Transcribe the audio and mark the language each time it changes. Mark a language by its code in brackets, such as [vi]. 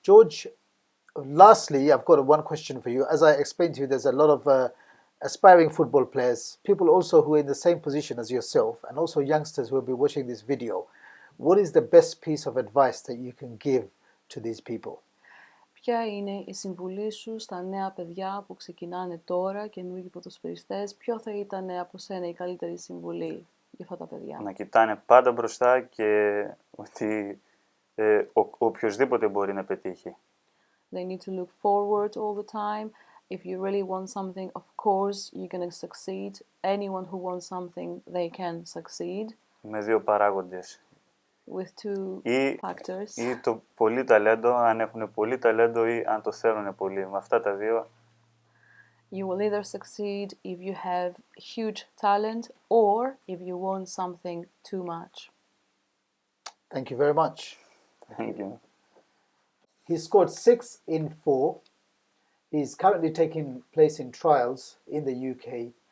[en] George, lastly, I've got one question for you. As I explained to you, there's a lot of aspiring football players, people also who are in the same position as yourself, and also youngsters who will be watching this video. What is the best piece of advice that you can give to these people? [el] Ποια είναι η συμβουλή σου στα νέα παιδιά που ξεκινάνε τώρα, καινούργιοι ποδοσφαιριστές? Ποιο θα ήταν από σένα η καλύτερη συμβουλή για αυτά τα παιδιά? Να κοιτάνε πάντα μπροστά και ότι οποιοσδήποτε μπορεί να πετύχει. [en] They need to look forward all the time. If you really want something, of course you're going to succeed. Anyone who wants something, they can succeed. [el] Με δύο παράγοντες. [en] With two factors. [el] Ή το πολύ ταλέντο, αν έχουν πολύ ταλέντο ή αν το θέλουν πολύ. Με αυτά τα δύο. [en] You will either succeed if you have huge talent or if you want something too much. Thank you very much. Thank you. He scored 6 in 4. He's currently taking place in trials in the UK.